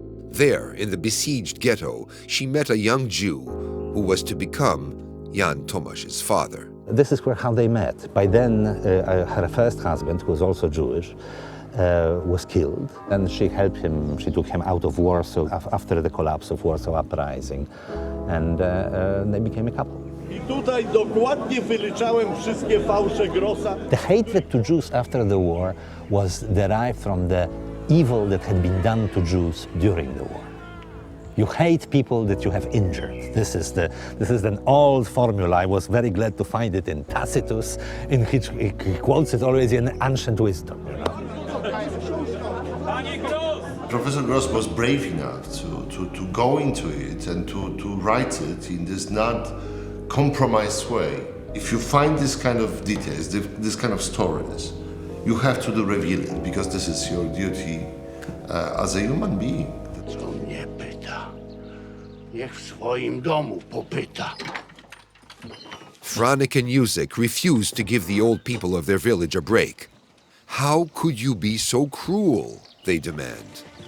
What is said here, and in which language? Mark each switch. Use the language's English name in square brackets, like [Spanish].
[English] There, in the besieged ghetto, she met a young Jew who was to become Jan Tomasz's father. This is how they met. By then, her first husband, who was also Jewish, was killed, and she helped him. She took him out of Warsaw after the collapse of Warsaw Uprising, and they became a couple. [Polish] I tutaj dokładnie wyliczałem wszystkie fałsze Grossa. [English] The hatred to Jews after the war was derived from the evil that had been done to Jews during the war. You hate people that you have injured. This is an old formula. I was very glad to find it in Tacitus, in which he quotes it always in ancient wisdom. You know? Professor Gross was brave enough to go into it and to write it in this not compromised way. If you find this kind of details, this kind of stories, you have to reveal it, because this is your duty as a human being. [Polish] Co mnie pyta, niech w swoim domu popyta. [English] Franek and Józek refused to give the old people of their village a break. How could you be so cruel, they demand.